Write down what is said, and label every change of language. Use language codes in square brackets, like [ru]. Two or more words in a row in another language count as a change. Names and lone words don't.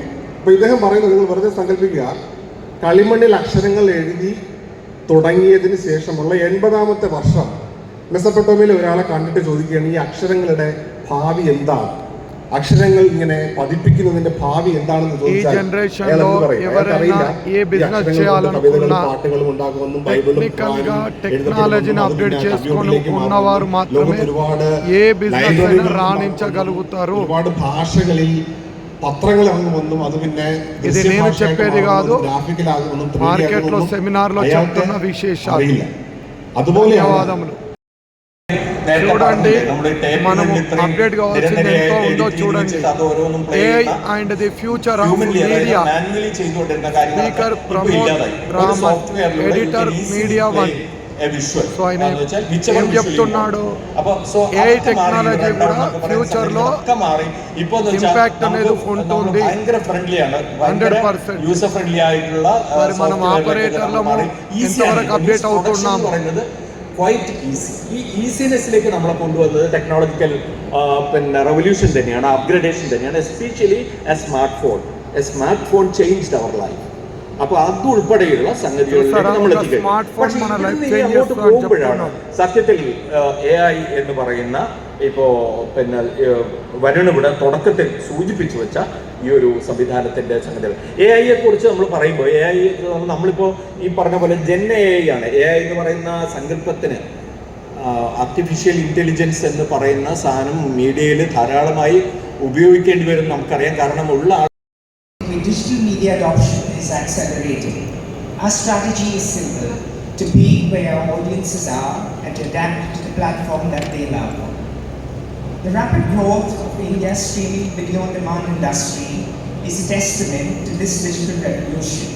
[ml] അപ്പോൾ ഇദ്ദേഹം പറയുന്നത്, നിങ്ങൾ വെറുതെ സങ്കല്പിക്കുക, കളിമണ്ണിൽ അക്ഷരങ്ങൾ എഴുതി തുടങ്ങിയതിന് ശേഷമുള്ള 80ാമത്തെ വർഷം മെസപ്പൊട്ടോമിയയിൽ ഒരാളെ കണ്ടിട്ട് ചോദിക്കുകയാണ്, ഈ അക്ഷരങ്ങളുടെ ഭാവി എന്താണ്, അക്ഷരങ്ങൾ ഇങ്ങനെ പതിപ്പിക്കുന്നതിന്റെ ഭാവി എന്താണെന്ന് ചോദിച്ചാൽ പാട്ടുകളും ഉണ്ടാകുമെന്നും ബൈബിളും [te] టెక్నాలజీని అప్డేట్ చేసుకొని ఉన్నవారు మాత్రమే ఏ బిజినెస్ రాణించగలుగుతారు. [ml] ഒരുപാട് ഭാഷകളിൽ പത്രങ്ങൾ ഇറങ്ങുമെന്നും അത് പിന്നെ [te] ఇది నేను చెప్పేది కాదు, [ml] ഗ്രാഫിക്കലാകുമെന്നും [te] మార్కెట్లో సెమినార్లో చెప్తున్న విశేషాలు. [ml] അതുപോലെ [te] చూడండి, మనము అప్డేట్ కావాల్సింది ఎంతో ఉందో చూడండి. [en] AI and the future of media. Speaker Pramod Raman, Editor Media One. [te] సో ఆయన ఏం చెప్తున్నాడు, [en] AI technology [te] కూడా ఫ్యూచర్లో ఇంపాక్ట్ అనేది ఉంటుంది 100%. మరి మనం ఆపరేటర్లో ఎంతవరకు అప్డేట్ అవుతున్నాము. [en] quite easy. [ml] ഈ ഈസിനെസ്സിലേക്ക് നമ്മളെ കൊണ്ടുവന്നത് ടെക്നോളജിക്കൽ പിന്നെ റെവല്യൂഷൻ തന്നെയാണ്, അപ്ഗ്രഡേഷൻ തന്നെയാണ്. [en] especially a smart phone changed our life. [ml] അപ്പോൾ അതുൾപ്പെടെയുള്ള സംഗതികളിലേക്ക് നമ്മൾ എത്തിക്കഴിഞ്ഞു. പക്ഷേ ഇവിടുന്ന് അങ്ങോട്ട് പോകുമ്പോഴാണ് സത്യത്തിൽ AI എന്ന് പറയുന്ന ഇപ്പോൾ പിന്നെ വരുൺ ഇവിടെ തുടക്കത്തിൽ സൂചിപ്പിച്ചു വെച്ച ഈ ഒരു സംവിധാനത്തിൻ്റെ സംഗതികൾ. AI കുറിച്ച് നമ്മൾ പറയുമ്പോൾ AI നമ്മളിപ്പോൾ ഈ പറഞ്ഞ പോലെ [en] Gen AI [ml] ആണ്. AI എന്ന് പറയുന്ന സങ്കല്പത്തിന് [en] artificial intelligence [ml] എന്ന് പറയുന്ന സാധനം മീഡിയയിൽ ധാരാളമായി ഉപയോഗിക്കേണ്ടി വരും നമുക്കറിയാം. കാരണം ഉള്ള [en] digital media adoption is accelerating. Our strategy is simple: to be where our audiences are and to adapt to the platform that they love. The rapid growth of India's streaming video on demand industry is a testament to this digital revolution.